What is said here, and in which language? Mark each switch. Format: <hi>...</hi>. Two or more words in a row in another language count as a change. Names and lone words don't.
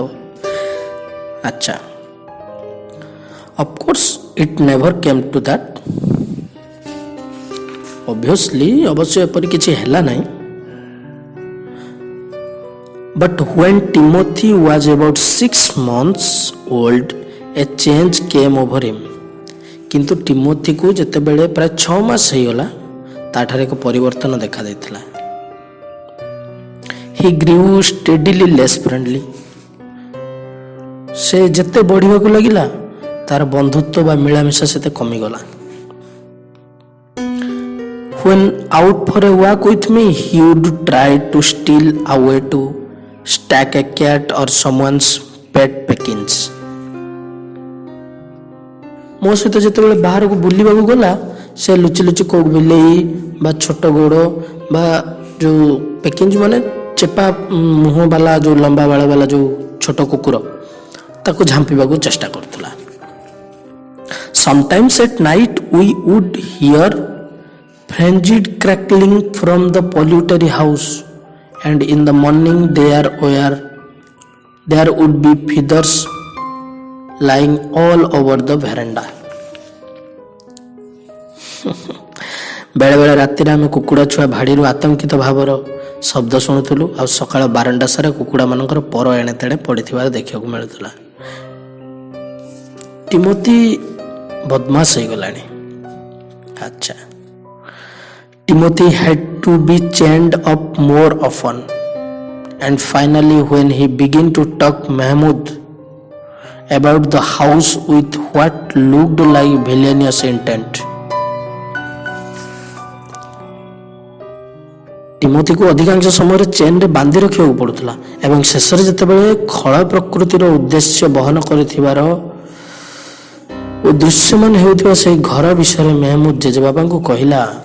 <en>ଆଚ୍ଛା, of course it never came to that.</en> <or>ଅବଭିୟସଲି ଅବଶ୍ୟ ଏପରି କିଛି ହେଲା ନାହିଁ.</or> <en>But when Timothy was about 6 months old, a change came over him.</en> <or>କିନ୍ତୁ ଟିମୋଥିକୁ ଯେତେବେଳେ ପ୍ରାୟ 6 ମାସ ହେଇଗଲା ତାଠାରେ ଏକ ପରିବର୍ତ୍ତନ ଦେଖାଦେଇଥିଲା.</or> <en>He grew steadily less friendly.</en> <or>ସେ ଯେତେ ବଢ଼ିବାକୁ ଲାଗିଲା ତାର ବନ୍ଧୁତ୍ୱ ବା ମିଳାମିଶା ସେତେ କମିଗଲା.</or> <en>When out for a walk with me, he would try to steal away to stack a cat or someone's pet Pekins.</en> <or>ମୋ ସହିତ ଯେତେବେଳେ ବାହାରକୁ ବୁଲିବାକୁ ଗଲା ସେ ଲୁଚି ଲୁଚି କୋଉ ବିଲେଇ ବା ଛୋଟ ଗୋଡ଼ ବା ଯେଉଁ ପେକିନ୍ସ ମାନେ ଚେପା ମୁହଁ ବାଲା ଯେଉଁ ଲମ୍ବା ବାଳ ବାଲା ଯେଉଁ ଛୋଟ କୁକୁର ତାକୁ ଝାମ୍ପିବାକୁ ଚେଷ୍ଟା କରୁଥିଲା.</or> <en>Sometimes at night we would hear frenzied crackling from the poultry house, and in the morning there would be feathers lying all over the veranda.</en> <or>ବେଳେବେଳେ ରାତିରେ ଆମେ କୁକୁଡ଼ା ଛୁଆ ଭାଡ଼ିରୁ ଆତଙ୍କିତ ଭାବର ଶବ୍ଦ ଶୁଣୁଥିଲୁ, ଆଉ ସକାଳ ବାରଣ୍ଡା ସାରା କୁକୁଡ଼ାମାନଙ୍କର ପର ଏଣେ ତେଣେ ପଡ଼ିଥିବାର ଦେଖିବାକୁ ମିଳୁଥିଲା. ଟିମୋଥି ବଦମାସ ହେଇଗଲାଣି. ଆଚ୍ଛା,</or> <en>Timothy had to be chained up more often, and finally when he began to talk Mahmud about the house with what looked like villainous intent.</en> <or>ଟିମୋଥିକୁ ଅଧିକାଂଶ ସମୟରେ ଚେନ୍ରେ ବାନ୍ଧି ରଖିବାକୁ ପଡ଼ୁଥିଲା ଏବଂ ଶେଷରେ ଯେତେବେଳେ ଖଳ ପ୍ରକୃତିର ଉଦ୍ଦେଶ୍ୟ ବହନ କରିଥିବାର ଓ ଦୃଶ୍ୟମାନ ହେଉଥିବା ସେହି ଘର ବିଷୟରେ ମେହମୁଦ ଜେଜେବାପାଙ୍କୁ କହିଲା।</or>